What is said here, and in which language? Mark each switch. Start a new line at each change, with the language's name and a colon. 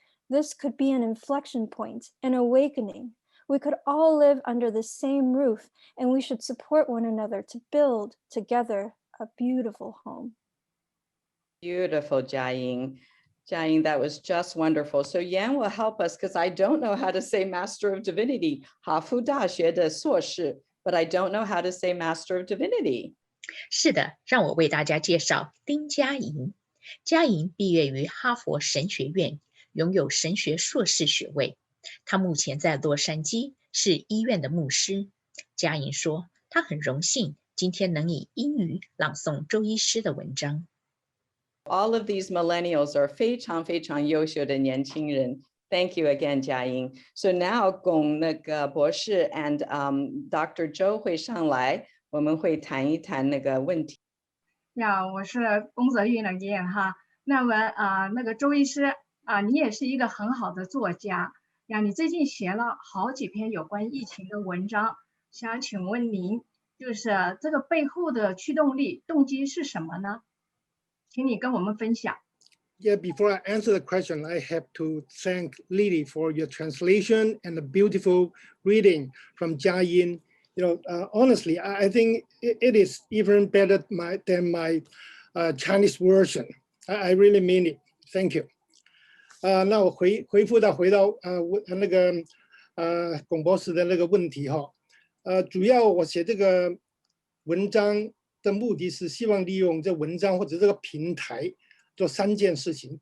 English: This could be an inflection point, an awakening. We could all live under the same roof, and we should support one another to build together a beautiful home. Beautiful, Jia Ying. Jia Ying, that was just wonderful. So Yan will help us because I don't know how to say Master of Divinity,
Chinese: 哈佛大学的硕士,
English: but I don't know how to say Master of Divinity.
Chinese: 是的，让我为大家介绍丁佳莹。佳莹毕业于哈佛神学院，拥有神学硕士学位。她目前在洛杉矶是医院的牧师。佳莹说，她很荣幸今天能以英语朗诵周医师的文章。
English: All of these millennials are
Chinese: 非常非常优秀的年轻人。
English: Thank you again, Jia Ying. So now
Chinese: 龚那个博士
English: and Dr.
Chinese: Zhou 会上来，我们会谈一谈那个问题。我是龚泽玉的爷哈。那么那个周医师你也是一个很好的作家呀，你最近写了好几篇有关疫情的文章，想请问您，就是这个背后的驱动力、动机是什么呢？请你跟我们分享。
English: Yeah, before I answer the question, I have to thank Lily for your translation and the beautiful reading from Jia Ying. You know, honestly, I think it is even better than my Chinese version. I really mean it. Thank you.
Chinese: 那我回到那个龚博士的那个问题哈，主要我写这个文章的目的是希望利用这文章或者这个平台做3件事情。